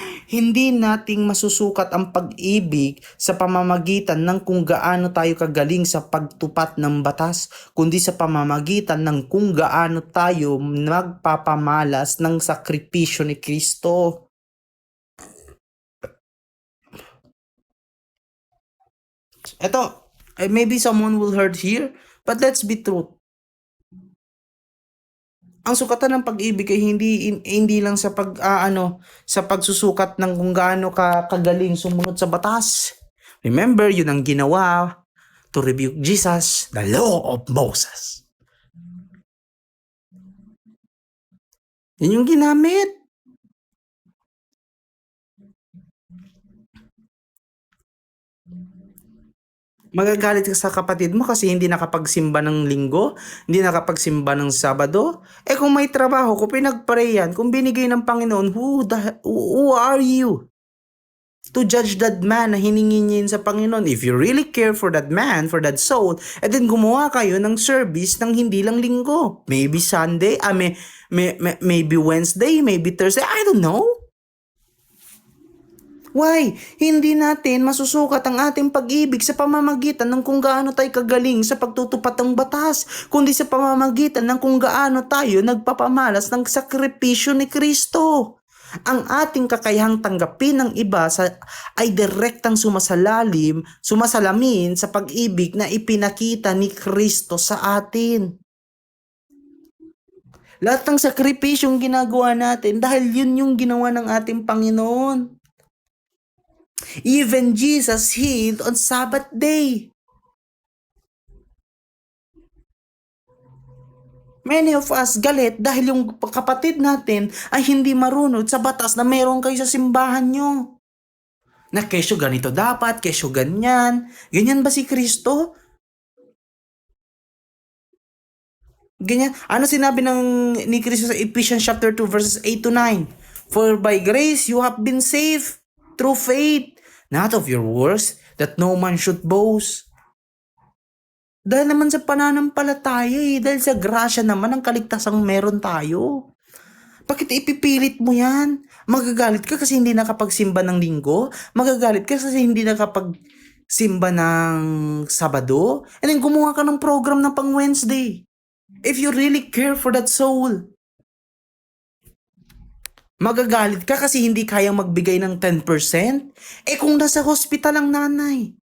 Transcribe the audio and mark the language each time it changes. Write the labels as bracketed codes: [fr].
[tl] Hindi nating masusukat ang pag-ibig sa pamamagitan ng kung gaano tayo kagaling sa pagtupat ng batas, kundi sa pamamagitan ng kung gaano tayo magpapamalas ng sakripisyo ni Kristo. [en] Ito, maybe someone will hurt here, but let's be true. [tl] Ang sukatan ng pag-ibig ay hindi lang sa sa pagsusukat ng kung gaano ka kagaling sumunod sa batas. [en] Remember, yun ang ginawa to rebuke Jesus, the law of Moses. [tl] Yun yung ginamit. Magagalit ka sa kapatid mo kasi hindi nakapagsimba ng linggo, hindi nakapagsimba ng Sabado. Kung may trabaho, kung pinag-pray yan, kung binigay ng Panginoon, who are you to judge that man na hiningi niya yun sa Panginoon? [en] If you really care for that man, for that soul, then gumawa kayo ng service ng hindi lang linggo. Maybe Sunday, maybe Wednesday, maybe Thursday, I don't know. Why? [tl] Hindi natin masusukat ang ating pag-ibig sa pamamagitan ng kung gaano tayo kagaling sa pagtutupad ng batas, kundi sa pamamagitan ng kung gaano tayo nagpapamalas ng sakripisyo ni Kristo. Ang ating kakayahang tanggapin ng iba ay direktang sumasalamin sa pag-ibig na ipinakita ni Kristo sa atin. Lahat ng sakripisyong ginagawa natin dahil yun yung ginawa ng ating Panginoon. [en] Even Jesus healed on Sabbath day. [tl] Many of us galit dahil yung kapatid natin ay hindi marunod sa batas na meron kayo sa simbahan nyo. Na kesyo ganito dapat, kesyo ganyan. Ganyan ba si Kristo? Ganyan. Ano sinabi ni Kristo sa Ephesians chapter 2 verses 8 to 9? [en] For by grace you have been saved through faith, not of your works, that no man should boast. [tl] Dahil naman sa pananampalataya dahil sa grasya naman ang kaligtasang meron tayo. Bakit ipipilit mo yan? Magagalit ka kasi hindi nakapagsimba ng linggo? Magagalit ka kasi hindi nakapagsimba ng Sabado? And then gumawa ka ng program ng pang Wednesday. [en] If you really care for that soul. [tl] Magagalit ka kasi hindi kayang magbigay ng 10%? Kung nasa hospital ang nanay.